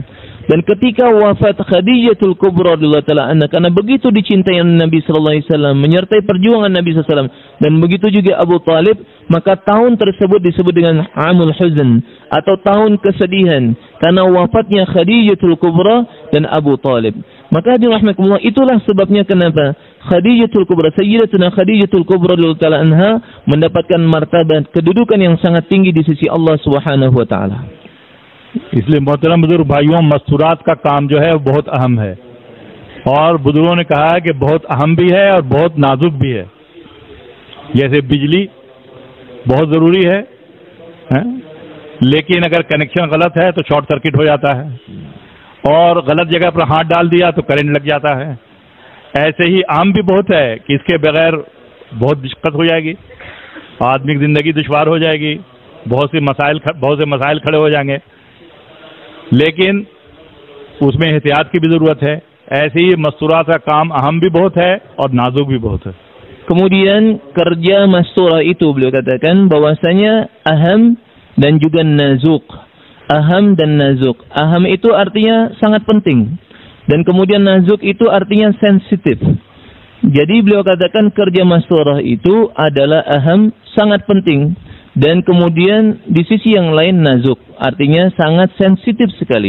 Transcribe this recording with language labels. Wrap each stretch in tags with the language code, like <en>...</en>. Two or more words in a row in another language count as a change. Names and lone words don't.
<id>Dan ketika wafat Khadijatul Kubra</id> <ar>رضي الله تعالى عنها,</ar> <id>karena begitu dicintai Nabi</id> <ar>صلى الله عليه وسلم,</ar> <id>menyertai perjuangan Nabi</id> <ar>صلى الله عليه وسلم,</ar> <id>dan begitu juga Abu Talib, maka tahun tersebut disebut dengan</id> <ar>عام الحزن</ar> <id>atau tahun kesedihan karena wafatnya Khadijatul Kubra dan Abu Talib. Maka dirahmatullah, itulah sebabnya kenapa Khadijatul Kubra, Sayyidatuna Khadijatul Kubra</id> <ar>رضي الله تعالى عنها</ar> <id>mendapatkan martabat kedudukan yang sangat tinggi di sisi Allah</id> <ar>سبحانه وتعالى.</ar> <hi>इसलिए मोहतरम बुजुर्ग भाइयों, मस्तूरात का काम जो है वो बहुत अहम है, और बुजुर्गों ने कहा है कि बहुत अहम भी है और बहुत नाजुक भी है। जैसे बिजली बहुत ज़रूरी है, लेकिन अगर कनेक्शन गलत है तो</hi> <en>short circuit</en> <hi>हो जाता है, और गलत जगह पर हाथ डाल दिया तो करंट लग जाता है। ऐसे ही आम भी बहुत है कि इसके बगैर बहुत दिक्कत हो जाएगी, आदमी की ज़िंदगी दुश्वार हो जाएगी, बहुत से मसाइल खड़े हो जाएंगे, लेकिन उसमें एहतियात की भी ज़रूरत है। ऐसे ही मस्तूरात का काम अहम भी बहुत है और नाजुक भी बहुत है।</hi> <id>Kemudian kerja masturah itu beliau katakan bahwasanya aham dan juga nazuk. Aham dan nazuk. Aham itu artinya sangat penting, dan kemudian nazuk itu artinya sensitif. Jadi beliau katakan kerja masturah itu adalah aham, sangat penting, dan kemudian di sisi yang lain nazuk, artinya sangat sensitif sekali.</id>